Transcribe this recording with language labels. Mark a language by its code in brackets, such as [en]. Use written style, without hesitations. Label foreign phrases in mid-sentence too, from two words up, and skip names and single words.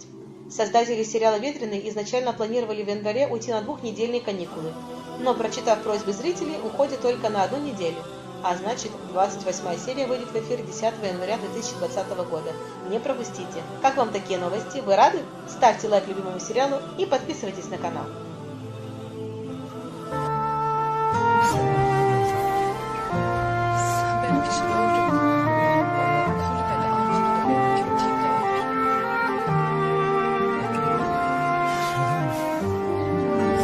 [ru] Создатели сериала «Ветреный» изначально планировали в январе уйти на 2-недельные каникулы, но, прочитав просьбы зрителей, уходят только на 1 неделю. А значит, 28 серия выйдет в эфир 10 января 2020 года. Не пропустите. Как вам такие новости? Вы рады? Ставьте лайк любимому сериалу и подписывайтесь на канал. [tr] Sen benim için öldün. Koru beni, Arzu da öldü, Tilki de öldü.